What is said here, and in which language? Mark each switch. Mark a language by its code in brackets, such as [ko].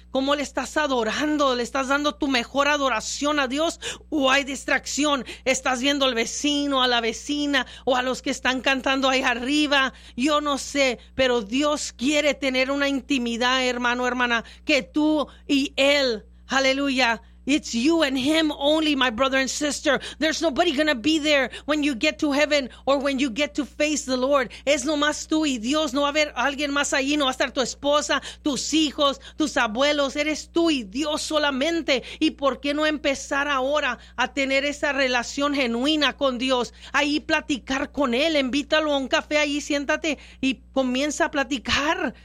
[es] ¿Cómo le estás adorando? ¿Le estás dando tu mejor adoración a Dios? ¿O hay distracción? ¿Estás viendo al vecino, a la vecina, o a los que están cantando ahí arriba? Yo no sé, pero Dios quiere tener una intimidad, hermano, hermana, que tú y Él, aleluya. [en] It's you and Him only, my brother and sister. There's nobody gonna be there when you get to heaven or when you get to face the Lord. [es] Es nomás tú y Dios. No va a haber alguien más allí. No va a estar tu esposa, tus hijos, tus abuelos. Eres tú y Dios solamente. ¿Y por qué no empezar ahora a tener esa relación genuina con Dios? Ahí platicar con Él. Invítalo a un café. Ahí siéntate y comienza a platicar.